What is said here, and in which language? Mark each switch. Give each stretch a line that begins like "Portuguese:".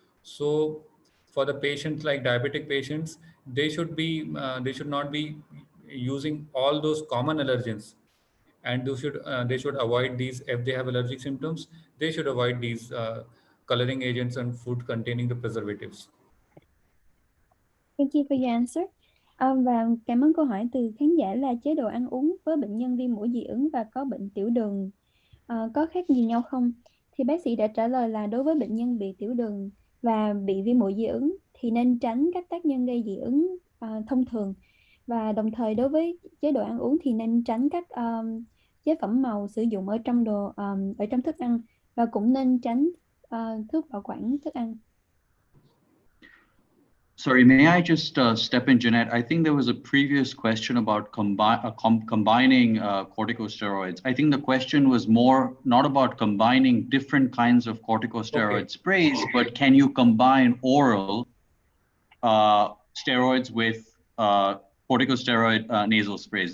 English: So, for the patients like diabetic patients, they should not be using all those common allergens, and they should avoid these. If they have allergic symptoms, they should avoid these coloring agents and food containing the preservatives. Thank you for your answer.
Vietnamese: Và cảm ơn câu hỏi từ khán giả là chế độ ăn uống với bệnh nhân viêm mũi dị ứng và có bệnh tiểu đường có khác gì nhau không? Thì bác sĩ đã trả lời là đối với bệnh nhân bị tiểu đường và bị viêm mũi dị ứng thì nên tránh các tác nhân gây dị ứng thông thường, và đồng thời đối với chế độ ăn uống thì nên tránh các chế phẩm màu sử dụng ở trong ở trong thức ăn, và cũng nên tránh thuốc bảo quản thức ăn.
English: Sorry, may I just step in, Jeanette? I think there was a previous question about combining corticosteroids. I think the question was more not about combining different kinds of corticosteroid sprays, but can you combine oral steroids with corticosteroid nasal sprays?